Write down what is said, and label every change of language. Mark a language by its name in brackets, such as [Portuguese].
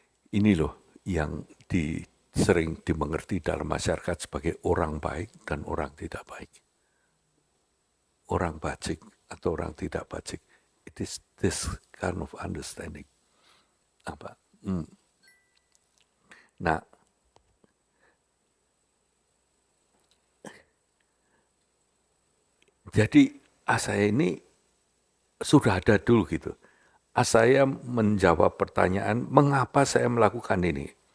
[Indonesian] Ini loh yang sering dimengerti dalam masyarakat sebagai orang baik dan orang tidak baik. Orang bajik atau orang tidak bajik. [English] It is this kind of understanding. [Indonesian] Nah, jadi asaya ini sudah ada dulu gitu. Asaya menjawab pertanyaan, mengapa saya melakukan ini?